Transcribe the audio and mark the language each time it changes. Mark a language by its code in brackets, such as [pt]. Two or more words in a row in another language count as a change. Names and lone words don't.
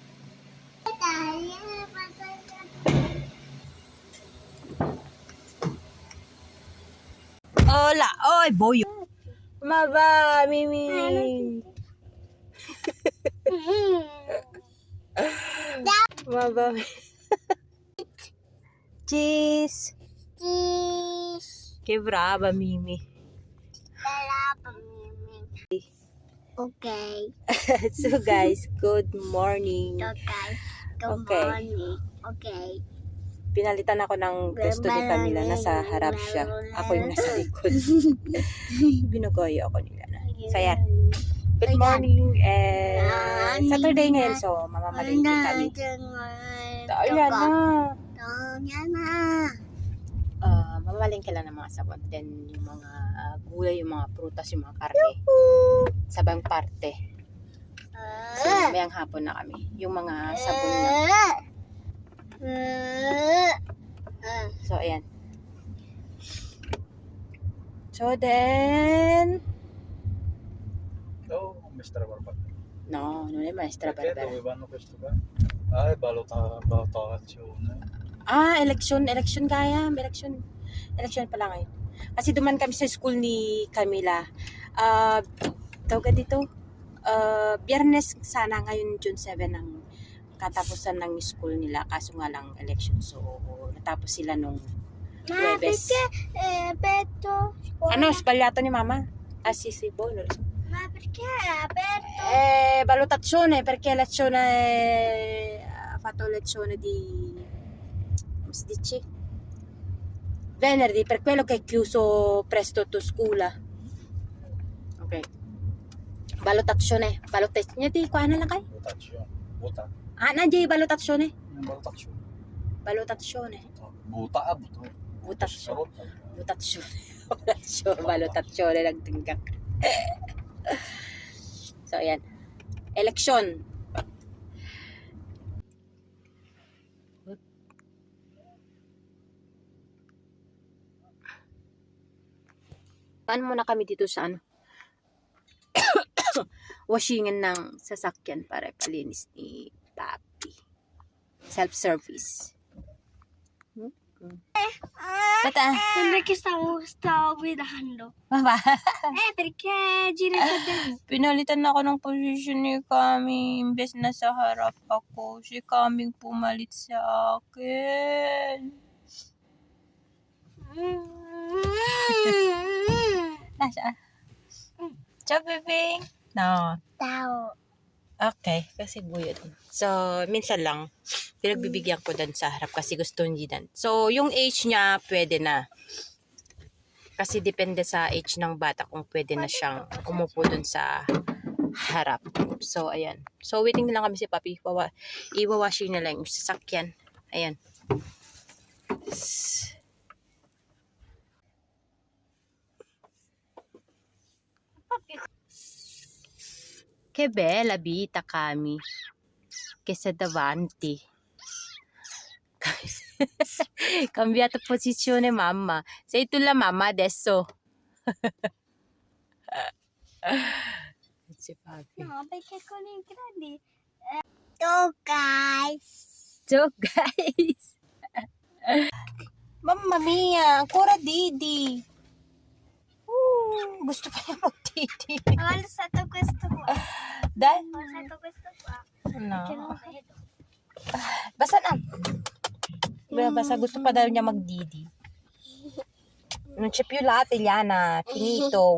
[it] Hola, oy, boyo. Maba, Mimi. Maba. Cheese. Que brava, Mimi. [en] Okay. So guys, good morning. So guys, good Okay. morning. Okay. [tl] Pinalitan ako ng gusto ni Camila. Nasa harap siya. Ako yung nasa likod. Binugoyo ako nila. So yan. Good morning. Saturday ngayon. So mamamalingki kami. Ayan na. Mamamalingki lang ng mga sabon. Then yung mga gulay, yung mga prutas, yung mga karne. Sabang parte. So mayang hapon na kami. Yung mga sabon na. So, ayan. [en] So, then... [it] No, maestra Barbara. No, non è maestra Perché Barbara. dovevano questo qua? Ah, è valutazione. [tl] Election kaya. Election pala ngayon. Kasi duman kami sa school ni Camila. Tawag dito. Biyernes sana ngayon June 7 ang katapusan ng school nila, kaso nga lang election, so natapos sila nung Huwebes. Ano, sbagliato ni mama? [it] Sì, buono. Ma perché è aperto? Valutazione, perché lezione ha fatto lezione di come si dice? Venerdì, per quello che è chiuso presto tu scuola. Ok. Valutazione di qua [tl] na lang kay? Buta. Nandiyan yung valutazione? [it] Valutazione. Valutazione. Buta. [tl] Valutazione nagtinggak. So ayan. Election. Paano muna kami dito sa ano? Washingan ng sasakyan para palinis ni Papi. [en] Self-service. Tata. [it] Sembra che stavo guidando. [tl] Baba. [it] Perché gira a destra. [tl] Pinalitan na ako ng position ni Kami. Imbes na sa harap ako. Si Kaming pumalit sa akin. Nasaan? [it] Ciao, bebing. No. [tl] Tao. Okay, kasi buyo dun. So, minsan lang, pinagbibigyan ko dun sa harap kasi gusto niya dun. So, yung age niya, pwede na. Kasi depende sa age ng bata kung pwede na siyang umupo dun sa harap. So, ayan. So, waiting na lang kami si Papi. Iwawashing na lang yung sasakyan. Ayan. [it] Che bella vita, Cami. Che sei davanti. Cambiato posizione, mamma. Sei tu la mamma adesso. Si Papi. No, perché con i grandi. Ciao guys. [en] So, guys. [it] Mamma mia, ancora Didi. [tl] Gusto pa niya mag-Didi. [it] Ho alzato questo qua. Dai. Ho alzato questo qua. No. Che non vedo. [tl] Basta na. Basta gusto pa daw niya mag-Didi. [it] Non c'è più latte, Liana. Finito.